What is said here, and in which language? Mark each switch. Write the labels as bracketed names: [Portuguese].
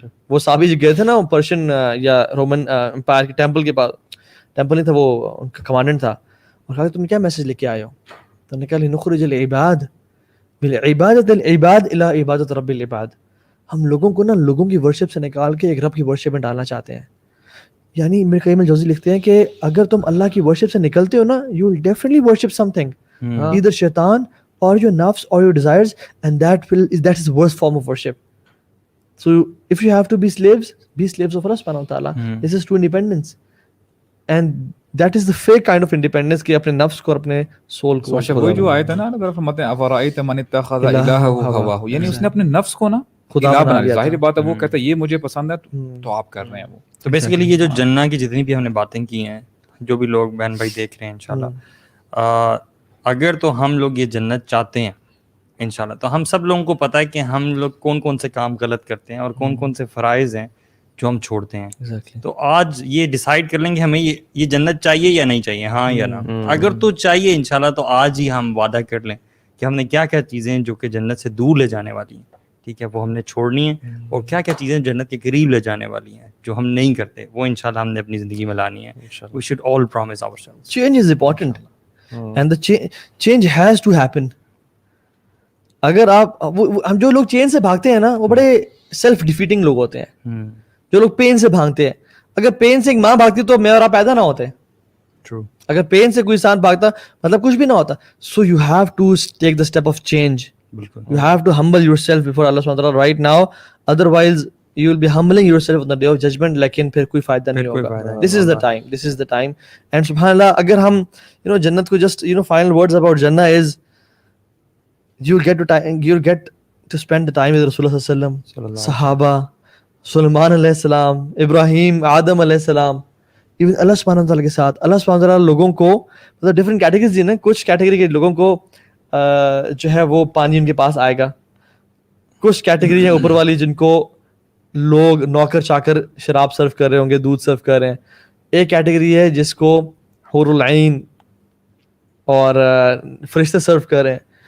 [Urdu] وہ صحابی جو گئے تھے نا پرشین یا رومن امپائر کے ٹیمپل کے پاس, ٹیمپل نہیں تھا وہ ان کا کمانڈنٹ تھا, اور کہا تم کیا میسج لے کے آئے ہو؟ تو نے کہا [Arabic] لنخرج العباد بالعبادۃ العباد الی عبادۃ رب العباد. [Urdu] ہم لوگوں کو نا لوگوں کی ورشپ سے نکال کے ایک رب کی ورشپ میں ڈالنا چاہتے ہیں. یعنی میرے قیم الجوزی لکھتے ہیں کہ اگر تم اللہ کی ورشپ سے نکلتے ہو نا, [English] you will definitely worship something, either شیطان or your nafs or your desires, and that is the worst form of worship. So if you have to be slaves of Allah subhanahu wa ta'ala. This is true independence, and that is the fake kind of independence [Urdu] کہ اپنے نفس کو اور اپنے civil کو. وہی جو آیت ہے نا اگر فرماتے ہیں [Arabic] افرأیت من اتخذ الہہ ہواہ, [Urdu] یعنی اس نے اپنے نفس کو نا خدا بنا لیا. ظاہر بات ہے وہ کہتا ہے یہ مجھے پسند ہے تو آپ کر رہے ہیں وہ. تو بیسیکلی یہ جو جنہ کی جتنی بھی ہم نے باتیں کی ہیں, جو بھی لوگ بہن بھائی دیکھ رہے ہیں انشاءاللہ, اگر تو ہم لوگ یہ جنت چاہتے ہیں انشاءاللہ, تو ہم سب لوگوں کو پتہ ہے کہ ہم لوگ کون کون سے کام غلط کرتے ہیں اور کون کون سے فرائض ہیں جو ہم چھوڑتے ہیں. تو آج یہ ڈیسائیڈ کر لیں کہ ہمیں یہ جنت چاہیے یا نہیں چاہیے, ہاں یا نہ. اگر تو چاہیے انشاءاللہ تو آج ہی ہم وعدہ کر لیں کہ ہم نے کیا کیا چیزیں جو کہ جنت سے دور لے جانے والی ہیں, ٹھیک ہے, وہ ہم نے چھوڑنی ہیں, اور کیا کیا چیزیں جنت کے قریب لے جانے والی ہیں جو ہم نہیں کرتے, وہ انشاءاللہ ہم نے اپنی زندگی میں لانی ہے. [English] We should all promise ourselves. Change is important. and the change has to happen. [Urdu] اگر آپ ہم جو لوگ چین سے بھاگتے ہیں نا وہ بڑے سیلف ڈیفیٹنگ لوگ ہوتے ہیں. جو لوگ پین سے بھاگتے ہیں, اگر پین سے ایک ماں بھاگتی تو میں اور آپ پیدا نہ ہوتے. اگر پین سے کوئی انسان بھاگتا مطلب کچھ بھی نہ ہوتا. [English] So you have to take the step of change. You have to humble yourself before Allah subhanahu wa ta'ala right now, otherwise you will be humbling yourself on the day of judgment, [Urdu] لیکن پھر کوئی فائدہ نہیں ہوگا. [English] This is the time. And subhanallah, [Urdu] اگر ہم جنت کو [English] just final words about Jannah is you'll get to spend the time with Rasulullah sallallahu alaihi wasallam, صحابہ, Sulaiman علیہ السلام, Ibrahim, Adam علیہ السلام, [Urdu] ایون اللہ سبحانہ وتعالیٰ کے ساتھ. اللہ سبحانہ وتعالیٰ لوگوں کو مطلب ڈفرینٹ کیٹیگریز دی نا. کچھ کیٹیگری کے لوگوں کو جو ہے وہ پانی ان کے پاس آئے گا. کچھ کیٹیگری ہیں اوپر والی جن کو لوگ نوکر چاکر شراب سرو کر رہے ہوں گے, دودھ سرو کر رہے ہیں. ایک کیٹیگری ہے جس کو حور العین اور فرشتے سرو کر رہے ہیں.